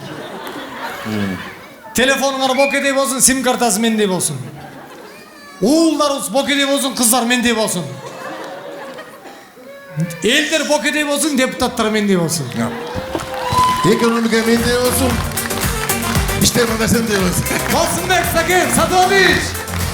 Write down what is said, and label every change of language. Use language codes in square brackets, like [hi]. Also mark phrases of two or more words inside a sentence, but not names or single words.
[ky] Телефонуңар бокедей болсун, сим картасы мендей болсун. Уулдарыбыз бокедей болсун, кыздар мендей болсун. Элдер бокедей болсун, депутаттар мендей болсун. Экономика мендей болсун. [tr] İşte bana sen de olsun. [ky] Болсунбек Сакен Садович!